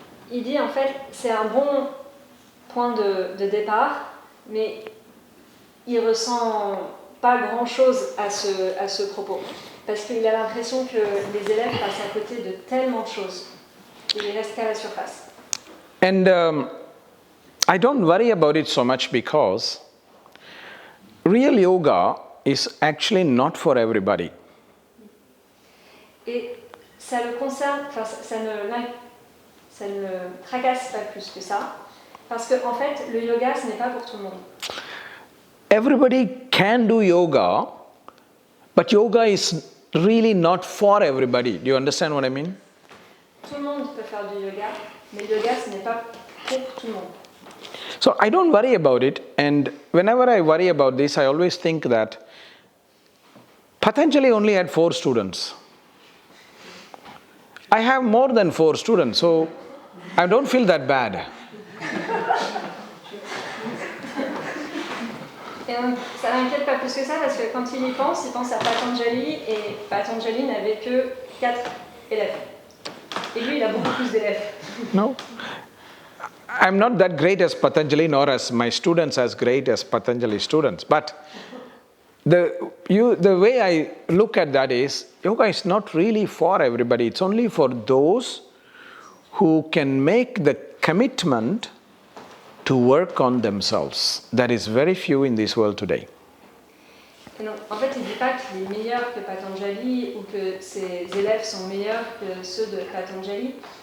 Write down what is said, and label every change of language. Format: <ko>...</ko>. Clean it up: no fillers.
<fr>Il dit en fait, c'est un bon point de départ, mais il ressent pas grand-chose à ce propos, parce qu'il a l'impression que les élèves passent à côté de tellement de choses. Il reste qu'à la surface.</fr> <en>And I don't worry about it so much because real yoga is actually not for everybody.</en> <fr>Et ça le concerne, enfin, ça ne le tracasse pas plus que ça, parce que en fait, le yoga, ce n'est pas pour tout le monde.</fr> <en>Everybody can do yoga, but yoga is really not for everybody. Do you understand what I mean?</en> <fr>Tout le monde peut faire du yoga, mais le yoga, ce n'est pas pour tout le monde.</fr> <en>So I don't worry about it, and whenever I worry about this, I always think that Patanjali only had 4 students. I have more than 4 students, so I don't feel that bad.</en> <fr>Et donc, ça n'inquiète pas plus que ça, parce que quand il pense à Patanjali, et Patanjali n'avait que 4 élèves. Et lui, il a beaucoup plus d'élèves.</fr> <en>No. I'm not that great as Patanjali, nor as my students as great as Patanjali students. But the way I look at that is, yoga is not really for everybody. It's only for those who can make the commitment to work on themselves. That is very few in this world today.</en> <fr>Et donc, en fait, il ne dit pas qu'il est meilleur que Patanjali ou que ses élèves sont meilleurs que ceux de Patanjali.</fr>